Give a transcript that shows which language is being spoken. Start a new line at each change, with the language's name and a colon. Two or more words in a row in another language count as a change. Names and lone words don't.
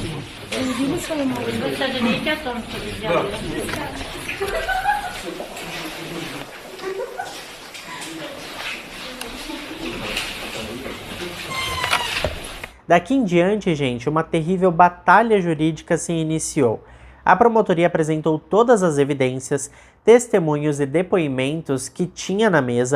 Russian: Вы убили свою маму? Вы сожалеете о том, что вы сделали?
Portuguese: Daqui em diante, gente, uma terrível batalha jurídica se iniciou. A promotoria apresentou todas as evidências, testemunhos e depoimentos que tinha na mesa.